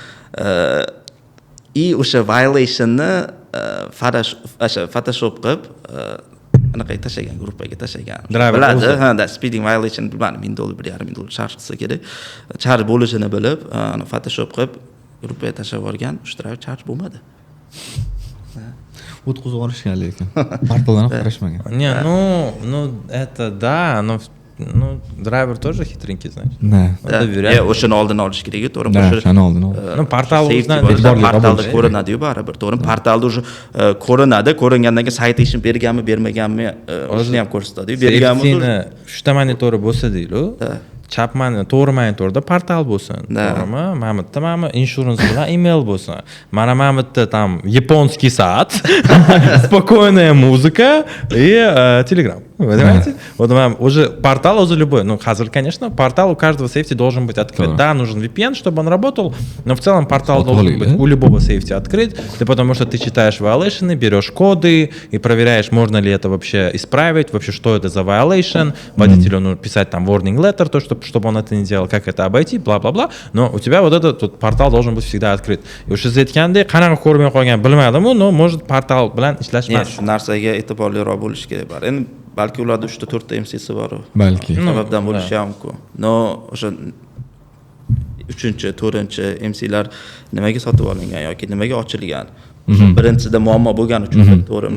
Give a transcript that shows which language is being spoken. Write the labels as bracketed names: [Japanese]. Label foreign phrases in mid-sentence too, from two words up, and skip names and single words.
[Uzbek] O'sha violationni Photoshop qilib anaqa tashlagan, gruppaga tashlagan. Biladi, [English] speeding violation [Uzbek] bilmadim, $1000, $1,500 charge qilsa kerak. Charge bo'lishini bilib, Photoshop qilib gruppaga tashlab yuborgan, o'sha driver charge bo'lmadi. O'tkazib yuborishgan lekin. Portaldan qarashmagan. [Russian] Ну, это да, но driver тоже хитренький, значит. [Uzbek] O'shani oldini olish kerak, to'g'rimi? O'shani oldini ol. [Russian] Ну, portal [Uzbek] portalda ko'rinadi-yu baribir, to'g'rimi? Portalda уже ko'rinadi, ko'ringandan keyin sayt ishini berganmi, bermaganmi, o'shani ham ko'rsatadi-yu. Berganmi? 3 ta monitori bo'lsa deydi-ku. Chap to'g'ri monitorda portal bo'lsin, to'g'rimi? Mana bu yerda mana insurance bilan email bo'lsin. [Russian] Mana bu yerda там японский сад, спокойная музыка и Telegram. Вы понимаете? Вот уже портал уже любой. Ну, хазар, конечно, портал у каждого сейфти должен быть открыт. Да, нужен VPN, чтобы он работал, но в целом портал должен быть у любого сейфти открыт, потому что ты читаешь violation, берешь коды и проверяешь, можно ли это вообще исправить, вообще что это за violation, водителю нужно писать там [English] warning letter, [Russian] то, чтобы он это не делал, как это обойти, бла-бла-бла. Но у тебя вот этот портал должен быть всегда открыт. [Uzbek] И уж из aytganda qanaqa ko'rmay qolgan bilmadim, [Russian] но может pортал [Uzbek] bilan ishlashmas. Shu narsaga e'tiborliroq bo'lish kerak bor. Endi balki ularda 3 ta 4 ta MC'si bor. Balki. Sababdan bo'lishi ham mumkin. No, o'sha 3-chi, 4-chi MC'lar nimaga sotib olingan yoki nimaga ochilgan? Birinchisida muammo bo'lgani uchun, to'g'rimi?